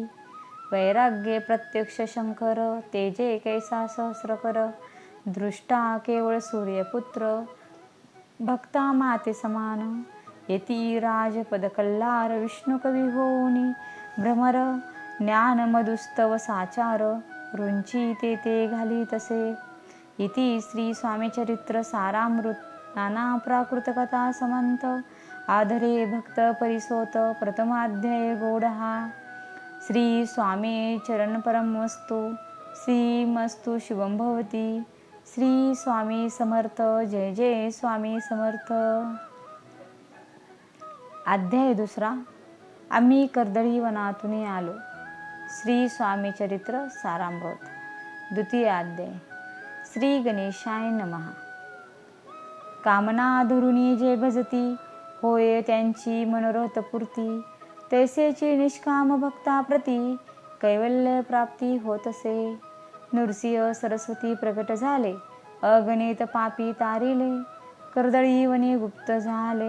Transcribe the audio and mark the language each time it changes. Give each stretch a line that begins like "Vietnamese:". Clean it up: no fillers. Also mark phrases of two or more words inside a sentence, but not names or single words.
Marathi: वैराग्य प्रत्यक्ष शंकर तेजे कैसा सहस्रकर दृष्टा केवळ सूर्यपुत्र भक्ता माते समान. येती राजपद कल्लार विष्णुकवी होऊनी भ्रमर ज्ञान मधुस्तव साचार रुंची ते घाली तसे. इति श्री स्वामी चरित्र सारामृत नाना प्राकृत कथा समंत आधरे भक्त परिसोत प्रथमाध्याय गोड हा.
Sanskrit: श्री स्वामी चरण परमस्तु श्रीमस्तु शुभम भवती.
Marathi: श्री स्वामी समर्थ. जय जय स्वामी समर्थ. अध्याय दुसरा. आम्ही कर्दळी वनातून आलो. श्री स्वामी चरित्र सारामृत. द्वितीय अध्याय.
Sanskrit: श्री गणेशाय नमः.
Marathi: कामना धरुणी जे भजती होय त्यांची मनोरथ पूर्ती तैसेची निष्काम भक्ताप्रती कैवल्य प्राप्ती होतसे. नृसिंह सरस्वती प्रकट झाले अगणित पापी तारिले कर्दळी वनी गुप्त झाले.